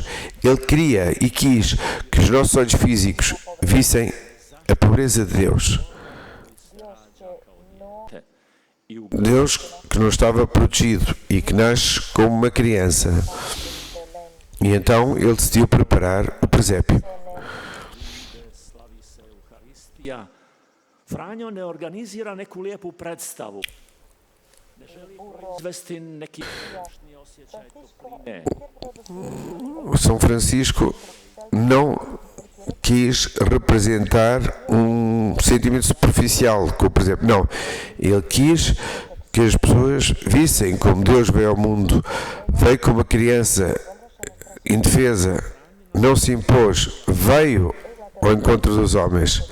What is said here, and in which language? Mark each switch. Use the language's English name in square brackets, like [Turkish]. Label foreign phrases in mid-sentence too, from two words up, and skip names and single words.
[Portuguese] Ele queria e quis que os nossos olhos físicos vissem a pobreza de Deus. Deus que não estava protegido e que nasce como uma criança. E então ele decidiu preparar o presépio. [Croatian] Franjo ne organizira neku lijepu predstavu. Ne želi izvesti neki osjećaj topline. [Portuguese] São Francisco não quis representar um sentimento superficial, como por exemplo, não. Ele quis que as pessoas vissem como Deus veio ao mundo, veio como uma criança indefesa, não se impôs, veio ao encontro dos homens.